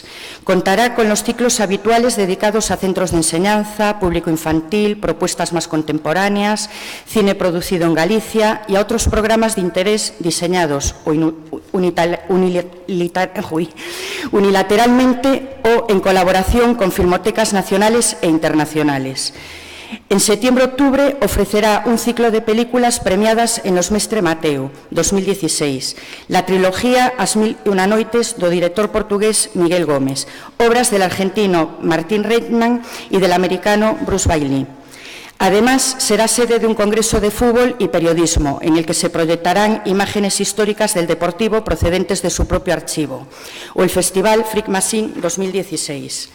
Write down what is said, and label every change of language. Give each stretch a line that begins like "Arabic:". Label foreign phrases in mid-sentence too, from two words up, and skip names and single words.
Spanish: Contará con los ciclos habituales dedicados a centros de enseñanza, público infantil, propuestas más contemporáneas, cine producido en Galicia y a otros programas de interés diseñados unilateralmente o en colaboración con filmotecas nacionales e internacionales. En septiembre-octubre ofrecerá un ciclo de películas premiadas en los Mestre Mateo 2016, la trilogía As Mil e Unha Noites do director portugués Miguel Gómez, obras del argentino Martín Reitman y del americano Bruce Bailey. Además, será sede de un congreso de fútbol y periodismo, en el que se proyectarán imágenes históricas del Deportivo procedentes de su propio archivo, o el Festival Freak Machine 2016.